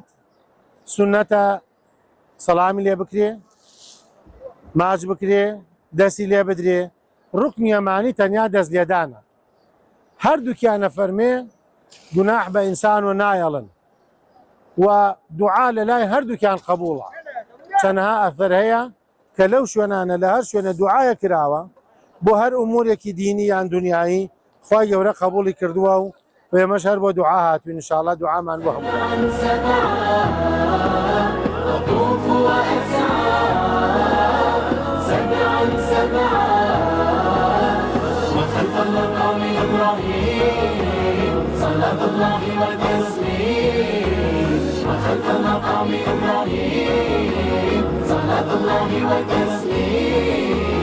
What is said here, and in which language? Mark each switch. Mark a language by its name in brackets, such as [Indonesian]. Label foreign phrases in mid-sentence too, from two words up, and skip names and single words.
[Central Kurdish] سونەتە سەلامی لێ بکرێ ماچ بکرێ دەستی لێ بدرێ ڕوکنی یەمانی تەنیا دەست لێدانە هەردووکیانە فەرمێ گوناح بە ئینسان و نایەڵن و دوعا لە لای هەردووکیان قبوڵە چەندها ئەثەر هەیە کە لەو شوێنانە لە هەر شوێنە دوعایە کراوە بۆ هەر ئومورێکی دینی یان دنیایی خوای گەورە قبوڵی کردووە و ئێمەش هەر بۆ دوعا هاتوین ئینشاءالله دوعامان بۆ هەموو [Arabic] أطوف وأسعى سبعا سبعا وخلف المقام إبراهيم صلاة الله وتسليم وخلف المقام إبراهيم صلاة الله وتسليم